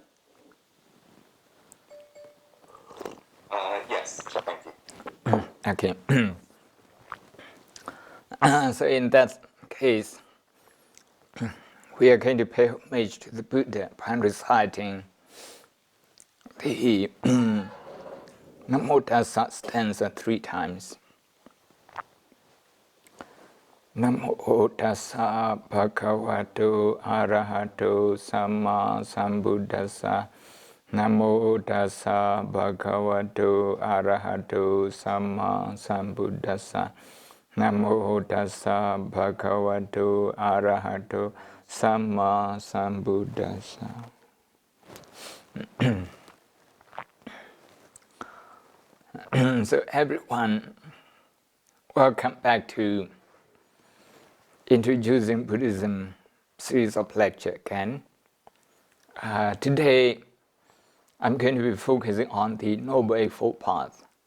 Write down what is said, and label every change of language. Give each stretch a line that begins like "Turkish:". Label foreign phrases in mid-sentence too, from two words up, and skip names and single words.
English: Yes, thank you. Okay. So in that case, we are going to pay homage to the Buddha by reciting the Namo Tassa stanza 3 times.
Pali: Namo Tassa Bhagavato Arahato Samma Sambuddhassa. Namo Tassa Bhagavato Arahato Samma Sambuddhassa. Namo Tassa Bhagavato Arahato Samma Sambuddhassa.
English: So everyone, welcome back to Introducing Buddhism series of lecture again. Today, I'm going to be focusing on the Noble Eightfold Path.